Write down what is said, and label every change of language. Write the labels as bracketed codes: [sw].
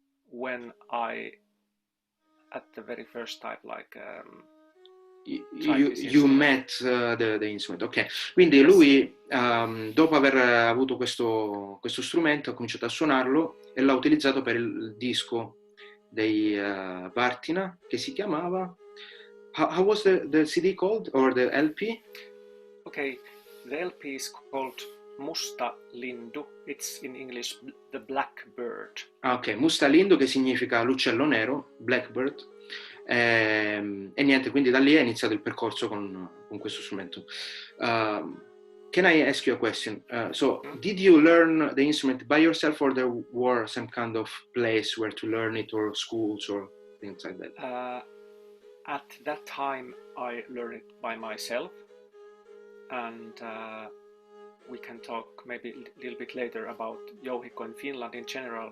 [en] When I, at the very first time, like you met the instrument. [it] Ok, quindi lui dopo aver avuto questo strumento ha cominciato a suonarlo e l'ha utilizzato per il disco dei Värttinä che si chiamava [en] how was the CD called or the LP? Okay, the LP is called musta lindu. It's in English the blackbird. [it] Ah, ok, musta lindu che significa l'uccello nero, blackbird. E niente, quindi da lì è iniziato il percorso con questo strumento. [en] Can I ask you a question? So, did you learn the instrument by yourself, or there were some kind of place where to learn it, or schools or things like that? At that time, I learned it by myself, and we can talk maybe a little bit later about jouhikko in Finland in general.